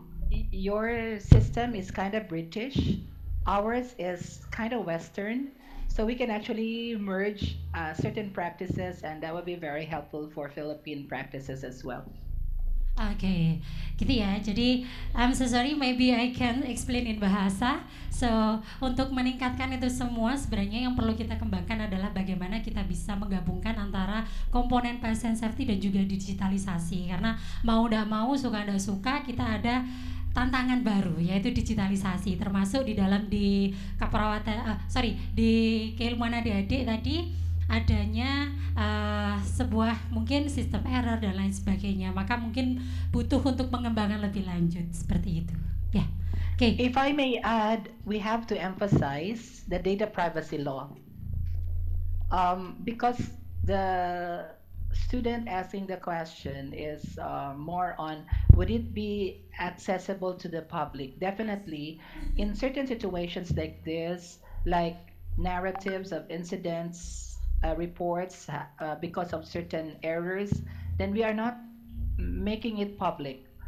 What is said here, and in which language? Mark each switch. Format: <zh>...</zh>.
<en>Your system is kind of British, ours is kind of Western, so we can actually merge certain practices, and that would be very helpful for Philippine practices as well.</en> <id>Oke, gitu ya.</id> <en>Jadi, I'm so sorry, maybe I can explain in bahasa.</en> <id>So, untuk meningkatkan itu semua, sebenarnya yang perlu kita kembangkan adalah bagaimana kita bisa menggabungkan antara komponen patient safety dan juga digitalisasi. Karena mau tidak mau, suka tidak suka, kita ada tantangan baru yaitu digitalisasi, termasuk di dalam di keperawatan, di keilmuan adik-adik tadi adanya sebuah mungkin sistem error dan lain sebagainya, maka mungkin butuh untuk pengembangan lebih lanjut seperti itu ya. Oke.</id> <en>If I may add, we have to emphasize the data privacy law, because the student asking the question is more on would it be accessible to the public? Definitely, in certain situations like this, like narratives of incidents, reports because of certain errors, then we are not making it public.</en>